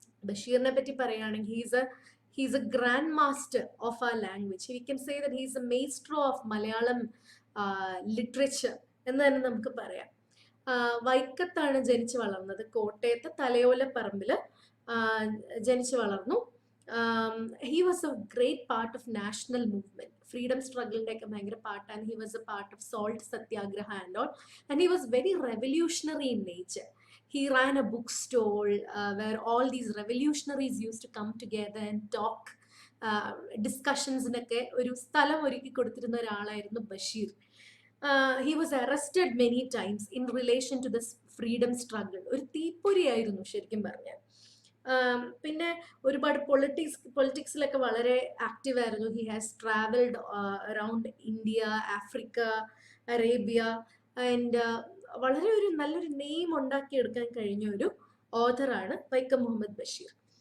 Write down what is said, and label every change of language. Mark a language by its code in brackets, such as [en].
[ml] ബഷീറിനെ പറ്റി പറയുകയാണെങ്കിൽ [en] He's a grand master of a language. We can say that he's a maestro of Malayalam literature [ml] എന്ന് തന്നെ നമുക്ക് പറയാം. വൈക്കത്താണ് ജനിച്ചു വളർന്നത്. കോട്ടയത്ത് തലയോലപ്പറമ്പിൽ ജനിച്ചു വളർന്നു. [en] He was a great part of national movement, freedom struggle [ml] ഒക്കെ ഭയങ്കര പാർട്ടാണ്. [en] He was a part of salt satyagraha and all, and he was very revolutionary in nature. He ran a bookstall where all these revolutionaries used to come together and talk. [ml] ഡിസ്കഷൻസിനൊക്കെ ഒരു സ്ഥലം ഒരുക്കി കൊടുത്തിരുന്ന ഒരാളായിരുന്നു Basheer. [en] He was arrested many times in relation to this freedom struggle. [ml] ഒരു തീപ്പൊരിയായിരുന്നു ശരിക്കും പറഞ്ഞാൽ. പിന്നെ ഒരുപാട് പൊളിറ്റിക്സിലൊക്കെ വളരെ ആക്റ്റീവ് ആയിരുന്നു. [en] he has travelled around India, Africa, Arabia and [ml] വളരെ ഒരു നല്ലൊരു നെയിം ഉണ്ടാക്കിയെടുക്കാൻ കഴിഞ്ഞ ഒരു ഓഥറാണ് വൈക്കം മുഹമ്മദ് ബഷീർ.